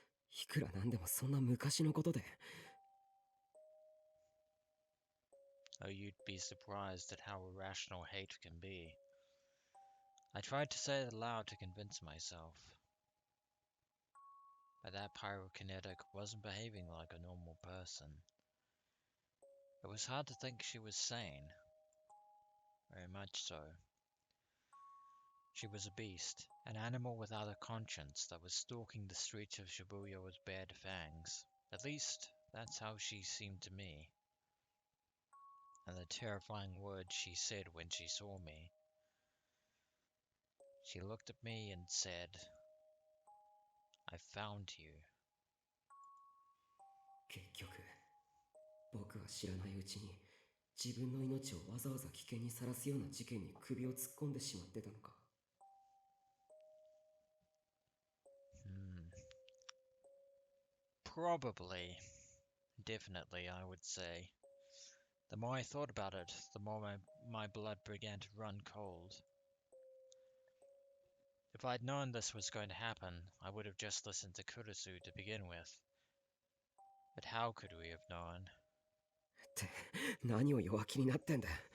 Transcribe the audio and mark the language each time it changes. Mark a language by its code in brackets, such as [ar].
[ja] いくらなんでもそんな昔のことで。 [en] Oh, you'd be surprised at how irrational hate can be. I tried to say it aloud to convince myself. But that pyrokinetic wasn't behaving like a normal person. It was hard to think she was sane. Very much so. She was a beast, an animal without a conscience that was stalking the streets of Shibuya with bared fangs. At least, that's how she seemed to me. And the terrifying words she said when she saw me. She looked at me and said, "I found you." [ja] 結局、僕は知らないうちに自分の命をわざわざ危険にさらすような事件に首を突っ込んでしまってたのか。 [en] Probably. Definitely, I would say. The more I thought about it, the more my blood began to run cold. If I'd known this was going to happen, I would have just listened to Kurisu to begin with. But how could we have known? [ja] って何を弱気になってんだ。